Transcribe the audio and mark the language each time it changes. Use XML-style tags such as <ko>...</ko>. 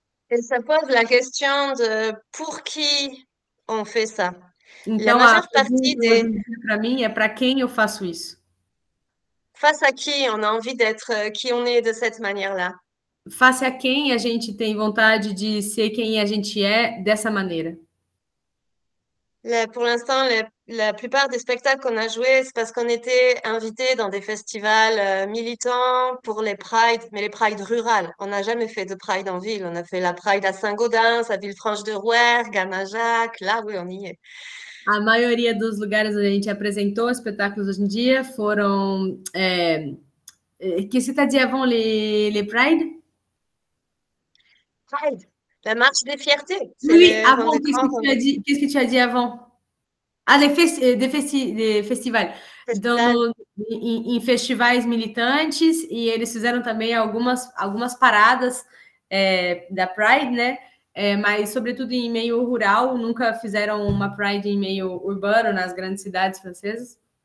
<fr>Et ça pose la question de pour qui on fait ça. La</fr> <pt>Então, a</pt> <fr>majeure partie des...</fr> <pt>para mim, é para quem eu faço isso?</pt> <fr>Face à qui on a envie d'être qui on est de cette manière-là.</fr> <pt>Face a quem a gente tem vontade de ser quem a gente é dessa maneira?</pt> <fr>Pour l'instant, la plupart des spectacles qu'on a joués, c'est parce qu'on était invités dans des festivals militants pour les Prides, mais les Prides rurales. On n'a jamais fait de Pride en ville. On a fait la Pride à Saint-Gaudens, à Villefranche-de-Rouergue, à Najac. Là, oui, on y est.</fr> <pt>A maioria dos lugares onde a gente apresentou espetáculos hoje em dia foram...</pt> <fr>que c'est-à-dire avant les Pride? Pride, la marche des fiertés. Oui, avant, qu'est-ce que tu as dit avant?</fr> <pt>Ah, des festivais. Então, em festivais militantes, e eles fizeram também algumas paradas da Pride, né? Mas, sobretudo, em meio rural, nunca fizeram uma Pride em meio urbano, nas grandes cidades francesas.</pt>